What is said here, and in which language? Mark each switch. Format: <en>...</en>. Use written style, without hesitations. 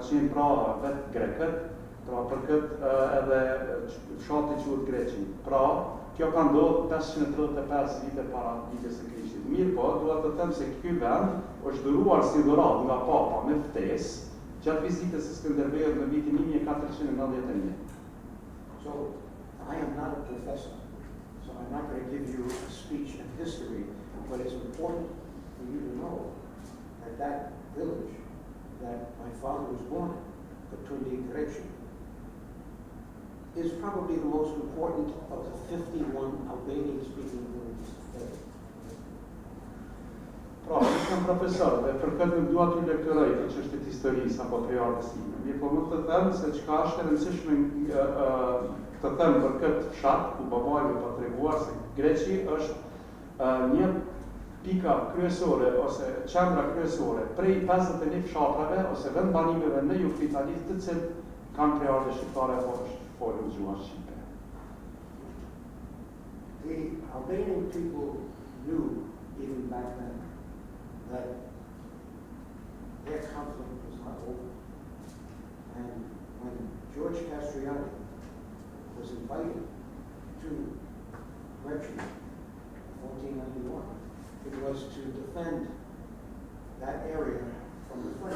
<sq>Ka qenë pra vetë grekët, pra për këtë edhe fshati quhet Greqi. Pra, kjo ka ndodhur 535 vite para vitës së Krishtit. Mirë po, dua të them se ky vend është dhuruar si dhuratë nga Papa me ftesë gjatë vizitës së Skënderbeut në vitin 1491.</sq> <en>So, I am not a professor, so I'm not going to give you a speech in history, but it's important for you to know that that village that my father was born in, Katundi Greci, is probably the most important of the 51 Albanian-speaking villages today.</en> <sq>Pra, jam profesor dhe për këtë nuk dua t'ju lektoroj të çështjet historisë apo krijartës time. Mirë, po mund të them se çka është e rëndësishme të them për këtë fshat ku babai më ka treguar se Greqi është një pika kryesore ose qendra kryesore prej 51 fshatrave ose vend banimeve në jug të Italisë të cilët kanë krijartë shqiptare apo folën gjuhën shqipe.</sq> <en>The Albanian people knew, even back then, that their conflict was not over. And when George Castriati was invited to Gretchen in 1491, it was to defend that area from the French.</en>